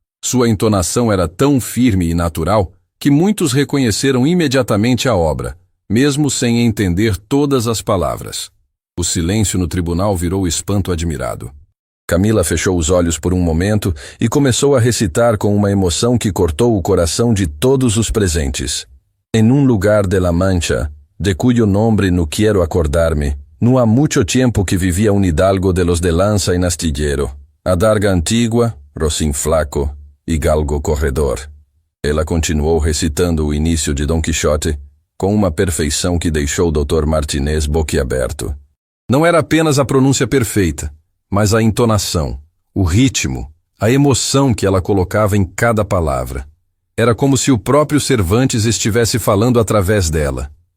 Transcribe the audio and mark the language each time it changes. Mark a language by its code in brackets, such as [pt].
[pt] Sua entonação era tão firme e natural que muitos reconheceram imediatamente a obra, mesmo sem entender todas as palavras. O silêncio no tribunal virou espanto admirado. Camila fechou os olhos por um momento e começou a recitar com uma emoção que cortou o coração de todos os presentes. [es] En un lugar de la Mancha, de cuyo nombre no quiero acordarme, no há mucho tiempo que vivia un hidalgo de los de lanza en astillero, adarga antigua, rocín flaco e galgo corredor. [pt] Ela continuou recitando o início de Dom Quixote com uma perfeição que deixou o Dr. Martinez boquiaberto. Não era apenas a pronúncia perfeita, mas a entonação, o ritmo, a emoção que ela colocava em cada palavra. Era como se o próprio Cervantes estivesse falando através dela.